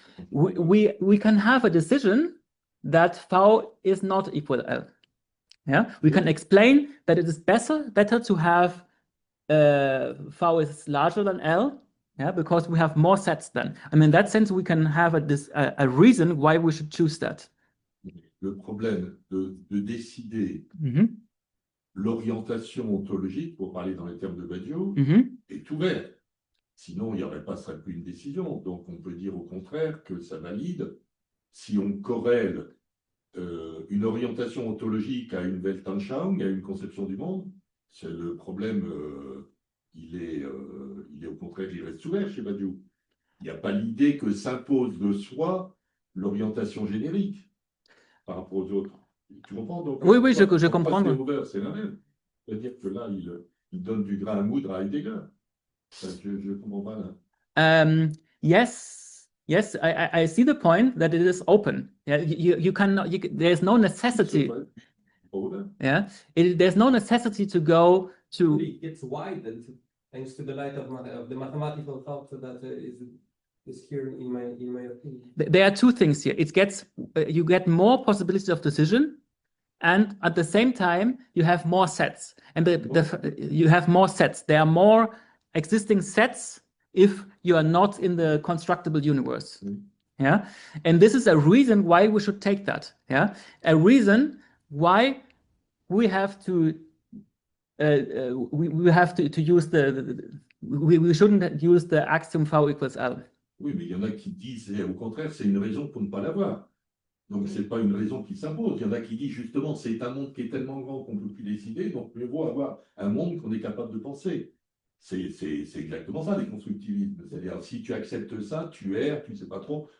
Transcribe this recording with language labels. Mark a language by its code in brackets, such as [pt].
[en] We can have a decision that V is not equal to L. Yeah, we can explain that it is better to have V is larger than L. Yeah, because we have more sets then. And in that sense, we can have a reason why we should choose that. [fr] Le problème de décider l'orientation ontologique, pour parler dans les termes de Badiou, est ouvert. Sinon, il n'y aurait pas plus une décision. Donc, on peut dire au contraire que ça valide si on corrèle une orientation ontologique à une Weltanschauung, à une conception du monde. C'est le problème, il est au contraire, il reste ouvert chez Badiou. Il n'y a pas l'idée que s'impose de soi l'orientation générique par rapport aux autres. Tu comprends? Donc, oui, je comprends. C'est la même. C'est-à-dire que là, il donne du grain à moudre à Heidegger. Je comprends pas là. [en] Yes, Yes, I see the point that it is open. Yeah, you cannot. There's no necessity. Yeah, there's no necessity to go to. It gets widened thanks to the light of the mathematical thought that is here in my opinion. There are two things here. It gets you get more possibilities of decision, and at the same time you have more sets, and you have more sets. There are more existing sets if you are not in the constructible universe. Yeah, and this is a reason why we should take that. Yeah, a reason why we have to we have to use we shouldn't use the axiom V equals L. [fr] Oui, mais il y en a qui disent, au contraire, c'est une raison pour ne pas l'avoir. Donc, c'est pas une raison qui s'impose. Il y en a qui disent, justement, c'est un monde qui est tellement grand qu'on ne peut plus décider, donc mieux vaut avoir un monde qu'on est capable de penser. C'est exactement ça, les constructivismes. C'est-à-dire, si tu acceptes ça, tu erres, tu ne sais pas trop.